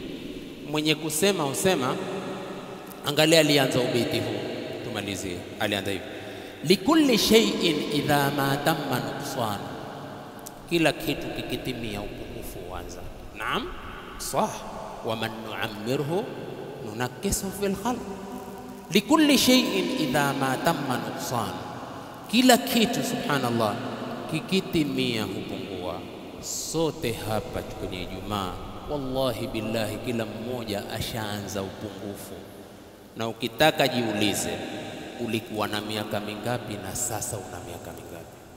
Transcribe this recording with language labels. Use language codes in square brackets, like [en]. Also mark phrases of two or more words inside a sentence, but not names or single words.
[sw] Mwenye kusema usema, angalia alianza ubeti huu, tumalizie. Alianza hivi, [ar] لكل شيء إذا ما تم نقصان, [sw] kila kitu kikitimia upungufu huanza. [ar] نعم صح ومن نعمره ننكسه في الخلق. لكل شيء إذا ما تم نقصان, [sw] kila kitu subhanallah kikitimia hupungua. Sote hapa kwenye Ijumaa, [ar] والله بالله, [sw] kila mmoja ashaanza upungufu. Na ukitaka jiulize, ulikuwa na miaka mingapi na sasa una miaka mingapi?